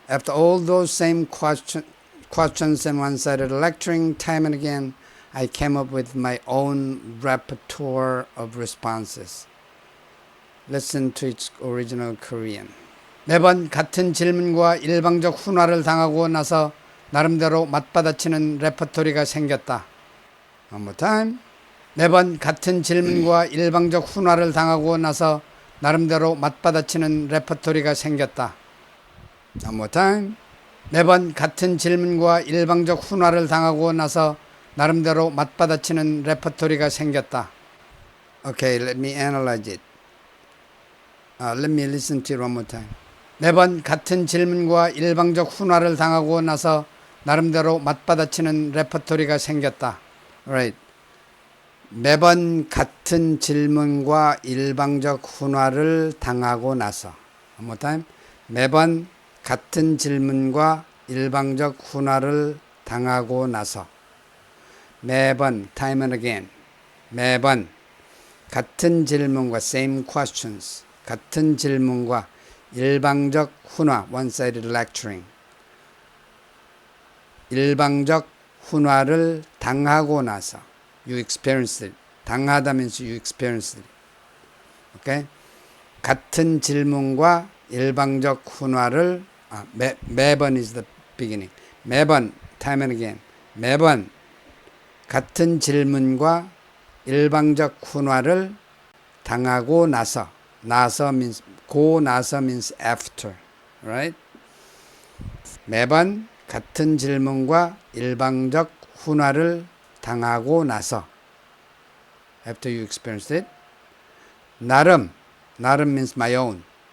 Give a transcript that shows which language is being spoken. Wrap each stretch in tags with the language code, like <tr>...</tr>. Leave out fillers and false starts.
<en>After all those same questions and one-sided lecturing time and again, I came up with my own repertoire of responses. Listen to its original Korean.</en> <ko>매번 같은 질문과 일방적 훈화를 당하고 나서 나름대로 맞받아치는 레퍼토리가 생겼다.</ko> <en>One more time.</en> <ko>매번 같은 질문과 일방적 훈화를 당하고 나서 나름대로 맞받아치는 레퍼토리가 생겼다.</ko> <en>One more time.</en> <ko>매번 같은 질문과 일방적 훈화를 당하고 나서 나름대로 맞받아치는 레퍼토리가 생겼다.</ko> <en>Okay, let me analyze it. Let me listen to it one more time.</en> <ko>매번 같은 질문과 일방적 훈화를 당하고 나서 나름대로 맞받아치는 레퍼토리가 생겼다.</ko> <en>Right.</en> <ko>매번 같은 질문과 일방적 훈화를 당하고 나서.</ko> <en>One more time.</en> <ko>매번 같은 질문과 일방적 훈화를 당하고 나서.</ko> <en>매번, time and again.</en> <ko>매번 같은 질문과</ko> <en>same questions.</en> <ko>같은 질문과 일방적 훈화,</ko> <en>one-sided lecturing.</en> <ko>일방적 훈화를 당하고 나서.</ko> <en>You experienced it. 당하다 means you experienced it. Okay?</en> <ko>같은 질문과 일방적 훈화를 매번</ko> <en>is the beginning. 매번, time and again.</en> <ko>매번 같은 질문과 일방적 훈화를 당하고 나서.</ko> <en>나서 means 고 나서 means after. Right?</en> <ko>매번 같은 질문과 일방적 훈화를 당하고 나서.</ko> <en>After you experienced it. 나름 means my own.</en>